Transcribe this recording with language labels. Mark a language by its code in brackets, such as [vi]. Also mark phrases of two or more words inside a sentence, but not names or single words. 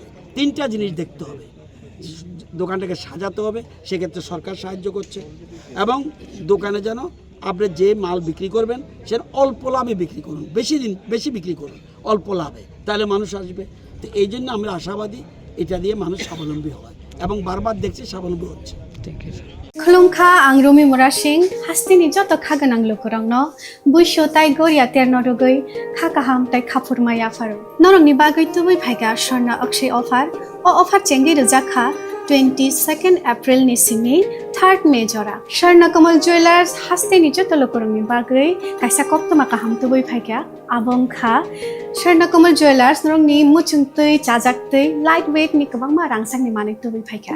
[bn] তিনটা জিনিস দেখতে হবে, দোকানটাকে সাজাতে হবে, সেক্ষেত্রে সরকার সাহায্য করছে, এবং দোকানে যেন আপনি যে মাল বিক্রি করবেন সেটা অল্প লাভে বিক্রি করুন, বেশি বিক্রি করুন অল্প লাভে, তাহলে মানুষ আসবে। তো এই জন্য আমরা আশাবাদী এটা দিয়ে মানুষ স্বাবলম্বী হয়, এবং বারবার দেখছি স্বাবলম্বী হচ্ছে। ঠিক আছে। [trp] खुलुमखा आं रमि मुरा सिंह हास्तिनि जत खागोनां लोकरंनो बुइसो ताइ गरिया तेरनो रुगै खा काहाम ताइ खाफुरमाय आफार नरंनि बागै तुबै फाइगा स्वर्णा अक्षय अफार चेंगि रजाखा 22 एप्रिल नि सिमि 3 मे जरा स्वर्णा कमल ज्वेलार्स हास्तिनि जत लोकरंनि बागै काइसा कप्तमा काहाम तुबै फाइगा आबंखा स्वर्णा कमल ज्वेलार्स नरंनि मुचुंतै चाजाक्तै [en] light weight [trp] नि गोबांमा रांसांनि मानै तुबै फाइगा